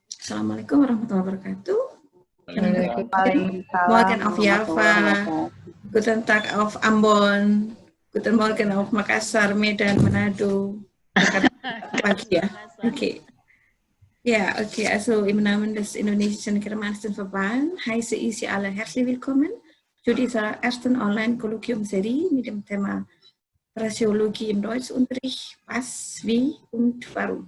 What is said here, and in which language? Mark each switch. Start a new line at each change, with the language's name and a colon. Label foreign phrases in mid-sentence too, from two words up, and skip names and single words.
Arabic: السلام عليكم ورحمة الله وبركاته. Waalaikumsalam.
German: Morgen auf Java, guten Tag auf Ambon, guten Morgen auf Makassar, Medan, Manado.
Indonesian: Pagi ya.
English: Okay.
German: Ja, okay, also im Namen des Indonesischen Germanistenverband heiße ich Sie alle herzlich willkommen zu dieser ersten Online-Kolloquium-Serie mit dem Thema Phrasiologie im Deutschunterricht, was, wie und warum.